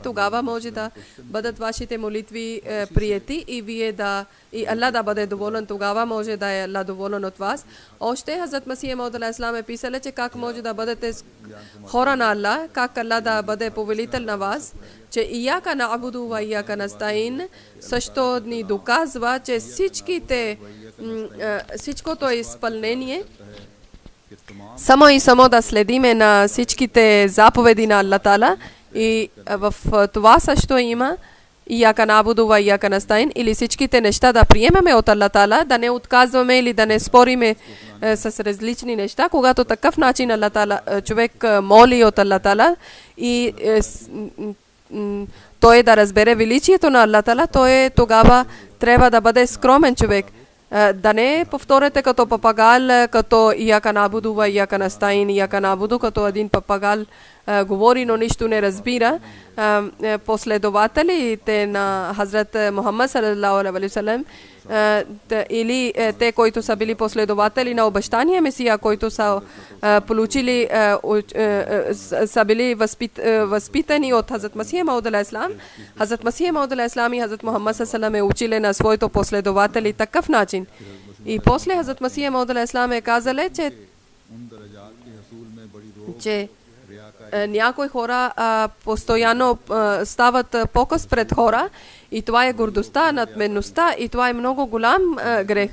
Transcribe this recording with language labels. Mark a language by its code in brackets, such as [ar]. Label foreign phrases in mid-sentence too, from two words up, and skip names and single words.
[bg] Тогава може да бъдат вашите молитви приети и вие и Аллах да бъде доволен. Тогава може да е Аллах доволен от вас. Още Хазрат Масих Мауд [ar] عليه السلام [bg] е писал, че как може да бъдете хора на Аллах, как Аллах да бъде повелител на вас, че [ar] إياك نعبد وإياك نستعين [bg] също ни доказва, че всичкото изпълнение само и само да следиме на всичките заповеди на Аллах Таала и в това също има [ar] إياك نعبد وإياك نستعين [bg] или всичките неща да приемаме от Аллах Таала, да не отказваме или да не спориме с различни неща. Когато такъв начин Аллах Таала, човек моли от Аллах Таала и той да разбере величието на Аллах Таала, той тогава трябва да бъде скромен човек. Да не повторете като папагал, като [ar] إياك نعبد وإياك نستعين، إياك نعبد, [bg] като един папагал говори, но нищо не разбира. Последователите на Хазрат Мухаммад [ar] صلى الله عليه وسلم [bg] или те, които са били последователи на обещания Месия, които са получили, са били възпитани от Хазрат Масих Мауд [ar] عليه السلام. [bg] Хазрат Масих Мауд [ar] عليه السلام [bg] и Хазрат Мухаммад [ar] صلى الله عليه وسلم [bg] е учили на своите последователи такъв начин. И после Хазрат Масих Мауд [ar] عليه السلام [bg] е казали, че някои хора постоянно стават показ пред хора и това е гордостта, надменността и това е много голям грех.